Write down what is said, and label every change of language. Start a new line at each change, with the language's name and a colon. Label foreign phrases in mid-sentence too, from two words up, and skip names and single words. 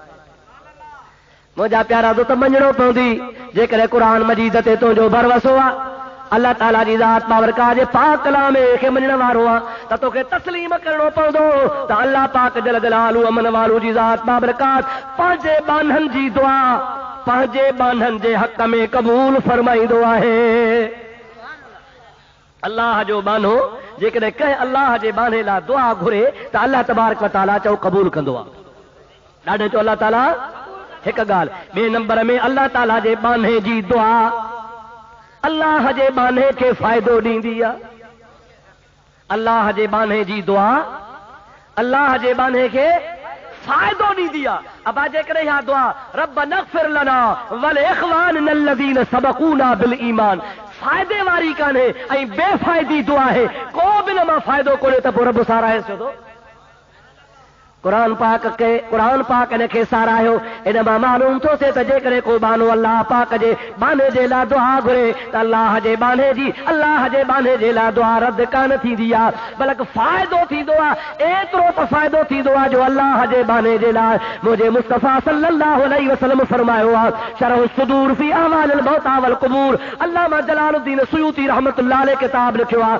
Sindhi: मुंहिंजा प्यारा दोस्त, मञणो पवंदी जेकॾहिं क़ुरान मजीद ते तुंहिंजो भरवसो आहे, अल्लाह ताला जी ज़ात बाबरकात जे पाक कलाम खे मञण वारो आहे, त तोखे तस्लीम करणो पवंदो त अल्लाह पाक
Arabic: جل جلاله
Sindhi: अमन वालो जी ज़ात बाबरकात पंहिंजे बानहनि जी दुआ पंहिंजे बानहनि जे हक़ में क़बूल फरमाईंदो आहे। अल्लाह जो बानो जेकॾहिं कंहिं अल्लाह जे बाने लाइ दुआ घुरे त अल्लाह तबारक व तआला चओ क़बूल कंदो आहे। ॾाढो चओ अल्लाह ताला हिकु ॻाल्हि। ॿिए नंबर में अल्लाह ताला जे बाने जी दुआ अल्लाह जे बाने खे फ़ाइदो ॾींदी आहे। अल्लाह जे बाने जी दुआ अल्लाह जे बाने खे फ़ाइदो ॾींदी आहे। अबा जेकॾहिं इहा दुआ
Arabic: ربنا اغفر لنا ولإخواننا الذين سبقونا بالإيمان
Sindhi: फ़ाइदे वारी कान्हे ऐं बेफ़ाइदी दुआ आहे, को बि न मां फ़ाइदो कोन्हे, त पोइ रब साराहे छो थो? قرآن پاک نے کے ساراयो ان मां मालूम थो थिए त जेकॾहिं को बानो अल्लाह पाक जे बाने जे लाइ दुआ घुरे त अल्लाह जे बाने जे लाइ दुआ रद्द कान थींदी आहे, बल्कि फ़ाइदो थींदो आहे। एतिरो त फ़ाइदो थींदो आहे जो अल्लाह जे बाने जे लाइ मुंहिंजे मुस्तफ़ा
Arabic: صلى الله عليه وسلم
Sindhi: फरमायो आहे, शरह सुदूर फी अहवाल मौता वल क़ुबूर, अल्लामा जलालुद्दीन सुयूती
Arabic: رحمة الله عليه
Sindhi: किताब लिखियो आहे।